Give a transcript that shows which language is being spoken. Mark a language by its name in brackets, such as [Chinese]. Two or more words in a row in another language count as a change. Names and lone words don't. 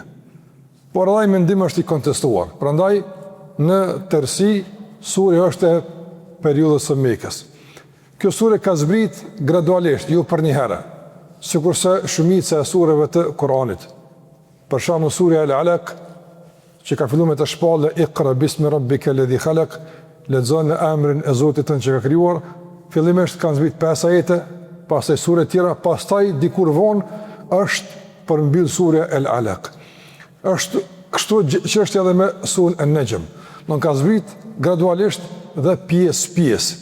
[Albanian] Por ai mendim është i kontestuar. Prandaj në tërësi sure është e periudhës së Mekës. Kjo sure ka zbrit gradualisht, jo për një herë, sikurse shumica e sureve të Kuranit. Për shembull surja Al-Alaq, që ka filluar me të shpallë [Arabic] اقرأ باسم ربك الذي خلق, [Albanian] lexon në emrin e Zotit tënd që ka krijuar, fillimisht kanë zbrit 5 ajete, pastaj sure tjera, pastaj dikur vonë është përmbyll surja Al-Alaq. Është kështu çështja edhe me surën An-Najm. Nuk ka zbrit gradualisht dhe pjesë.